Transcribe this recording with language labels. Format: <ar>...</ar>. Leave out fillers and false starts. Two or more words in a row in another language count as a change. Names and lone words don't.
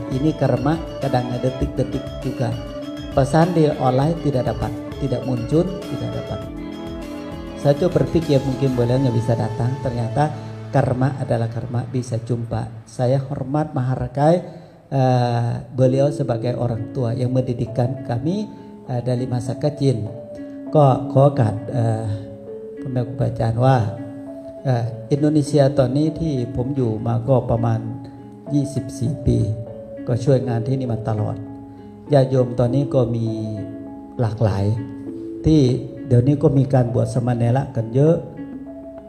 <id>Ini karena kadang detik-detik juga pesan di online tidak dapat, tidak muncul, tidak dapat. Saya coba berpikir mungkin beliau nggak bisa datang, ternyata karma adalah karma, bisa jumpa. Saya hormat menghargai beliau sebagai orang tua yang mendidikkan kami dari masa kecil.</id> <th>ก็ขอโอกาสพ่อแม่ครูบาอาจารย์ว่าอินโดนีเซียตอนนี้ที่ผมอยู่มาก็ประมาณ24 ปีก็ช่วยงานที่นี่มาตลอดญาติโยมตอนนี้ก็มีหลากหลายที่เดี๋ยวนี้ก็มีการบวชสมณเณรกันเยอะบ</th>